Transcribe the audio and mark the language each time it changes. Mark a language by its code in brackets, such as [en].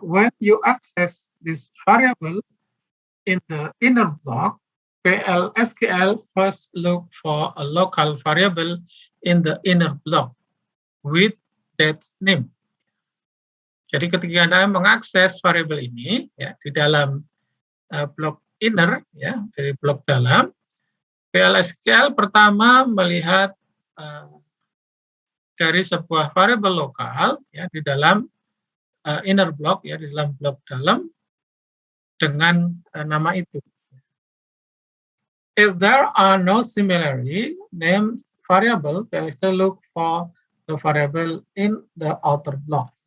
[en] When you access this variable in the inner block, PLSQL first look for a local variable in the inner block with that name. [id] Jadi ketika Anda mengakses variabel ini ya di dalam blok inner ya dari blok dalam, PLSQL pertama melihat dari sebuah variabel lokal ya di dalam inner block ya di dalam blok dalam dengan nama itu. [en] If there are no similarly named variable, PLSQL look for the variable in the outer block.